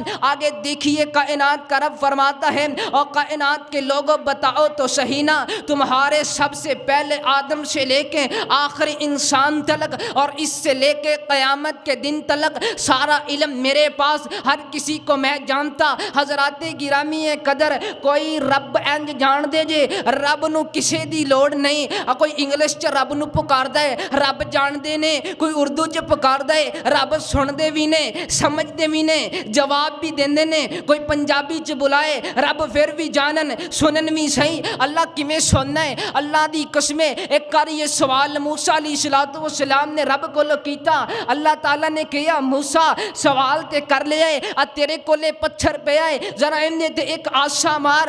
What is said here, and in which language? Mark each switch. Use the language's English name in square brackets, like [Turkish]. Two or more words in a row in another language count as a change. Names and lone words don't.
[Urdu] آگے دیکھیے کائنات کا رب فرماتا ہے اور کائنات کے لوگوں بتاؤ تو صحیح نا، تمہارے سب سے پہلے آدم سے لے کے آخری انسان تلک اور اس سے لے کے قیامت کے دن تلک سارا علم میرے پاس، ہر کسی کو میں جانتا۔ [Punjabi] حضرات گرامی قدر کوئی رب انج جان دے جے رب نو کسے دی لوڑ نہیں، کوئی انگلش چ رب نو پکار دے رب جان دے نے، کوئی اردو چ پکار دے رب سن دے بھی نے، سمجھ دے بھی نے، جواب بھی دیندے نے، کوئی پنجابی چ بلائے رب پھر بھی جانن سنن بھی صحیح۔ اللہ کیویں سننا ہے؟ اللہ دی قسم ایک کار [Urdu] یہ سوال موسیٰ علیہ السلام نے رب کو [Punjabi] کیتا، اللہ تعالیٰ نے کہا موسیٰ سوال تے کر لیا ہے، تیرے کولے پتھر پہ آئے ذرا انہیں تے ایک آسا مار۔